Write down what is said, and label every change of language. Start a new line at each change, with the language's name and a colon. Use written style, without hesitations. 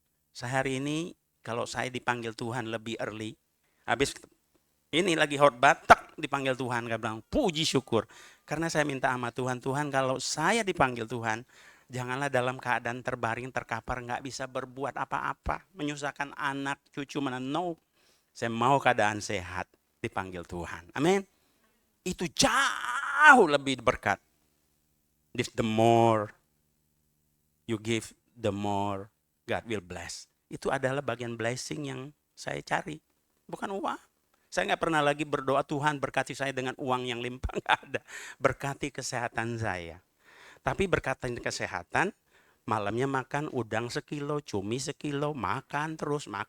Indonesian: Sehari ini kalau saya dipanggil Tuhan lebih early, habis ini lagi khotbah, tak dipanggil Tuhan, saya bilang puji syukur. Karena saya minta sama Tuhan, Tuhan kalau saya dipanggil Tuhan, janganlah dalam keadaan terbaring, terkapar, nggak bisa berbuat apa-apa, menyusahkan anak, cucu mana, no. Saya mau keadaan sehat, dipanggil Tuhan. Amin. Itu jauh lebih berkat.
English: The more you give, the more God will bless.
Indonesian: Itu adalah bagian blessing yang saya cari. Bukan uang. Saya nggak pernah lagi berdoa Tuhan berkati saya dengan uang yang limpah. Nggak ada. Berkati kesehatan saya. Tapi berkati kesehatan, malamnya makan udang sekilo, cumi sekilo, makan terus.